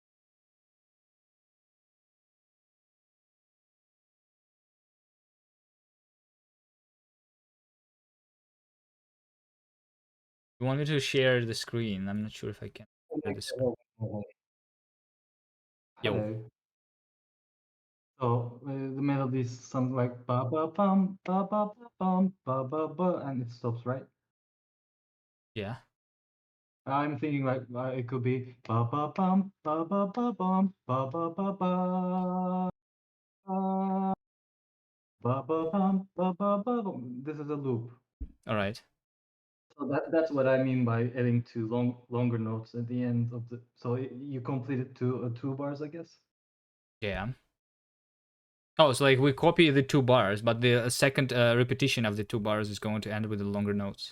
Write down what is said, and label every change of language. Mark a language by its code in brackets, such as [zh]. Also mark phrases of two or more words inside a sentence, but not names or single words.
[en] You want me to share the screen? I'm not sure if I can share the screen. Yo. Hello. So the melody is something like ba ba bum ba ba ba bum ba ba ba, and it stops, right? Yeah. I'm thinking like it could be ba ba bum ba ba ba bum ba ba ba ba ba ba bum ba ba ba bum. This is a loop. All right. So that's what I mean by adding two longer notes at the end of the. So you completed two bars, I guess. Yeah. Oh, so like we copy the 2 bars, but the second repetition of the 2 bars is going to end with the longer notes.